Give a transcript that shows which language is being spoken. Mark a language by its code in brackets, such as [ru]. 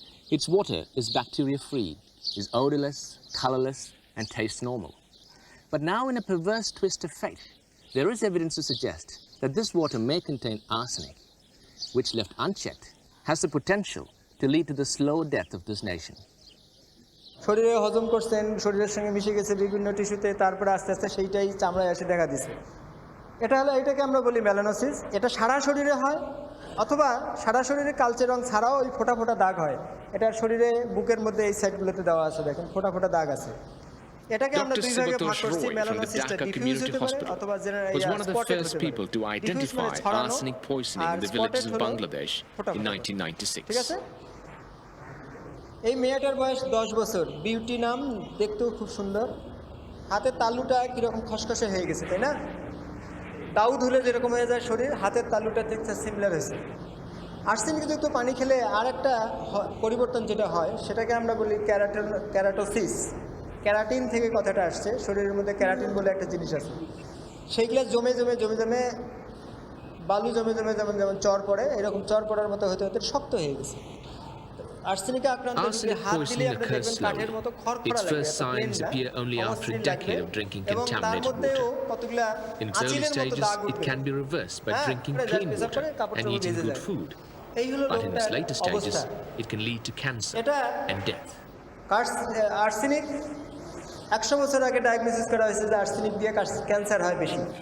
[en] Its water is bacteria-free, is odorless, colorless, and tastes normal. But now, in a perverse twist of fate, there is evidence to suggest that this water may contain arsenic, which, left unchecked, has the potential to lead to the slow death of this nation. [bn] শরীরে হজম করছেন, শরীরের সঙ্গে মিশে গেছে বিভিন্ন টিস্যুতে, তারপরে আস্তে আস্তে সেইটাই চামড়ায় এসে দেখা দিচ্ছে। এটাকে আমরা বলি মেলানোসিস। এটা সারা শরীরে হয়, অথবা সারা শরীরে কালচে রং ছাড়াও ওই ফোঁটা ফোঁটা দাগ হয়। এটার শরীরে বুকের মধ্যে এই সাইডগুলোতে দেওয়া আছে, দেখেন ফোঁটা ফোঁটা দাগ আছে। এটাকে আমরা দুই ভাগে ভাগ করছি, মেলানোসিসটা ডিফিউজ হতে পারে অথবা [en] was one of the first people to identify arsenic poisoning in the villages of Bangladesh in 1996. [bn] ঠিক আছে? এই মেয়েটার বয়স 10 বছর, বিউটি নাম, দেখতেও খুব সুন্দর। হাতের তালুটা কিরকম খসখসে হয়ে গেছে, তাই না? তাও ধুলে যেরকম হয়ে যায় শরীর, হাতের তালুটা দেখতে সিমিলার হয়েছে। আর্সেনিকযুক্ত পানি খেলে আর একটা পরিবর্তন যেটা হয় সেটাকে আমরা বলি ক্যারাটোসিস। ক্যারাটিন থেকে কথাটা আসছে, শরীরের মধ্যে ক্যারাটিন বলে একটা জিনিস আছে। সেইগুলো জমে জমে জমে জমে বালু জমে জমে যেমন যেমন চর পড়ে, এরকম চর পড়ার মতো হতে হতে শক্ত হয়ে গেছে। [en] Arsenic poisoning occurs slowly. Its first signs appear only after a decade of drinking contaminated water. In its early stages, it can be reversed by drinking clean water and eating good food. But in its later stages, it can lead to cancer and death. [bn] Arsenic 100 বছর আগে diagnosis করা হয়েছে যে arsenic দিয়ে cancer হয় বেশি।